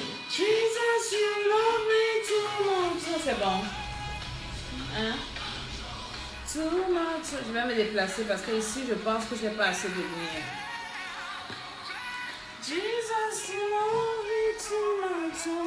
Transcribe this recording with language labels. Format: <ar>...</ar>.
<en>Jesus, you love me too much.</en> <fr>Ça, c'est bon. Hein?</fr> <en>Too much.</en> <fr>Je vais me déplacer parce que ici, je pense que je n'ai pas assez de lumière.</fr> <en>Jesus, you love me too much.</en>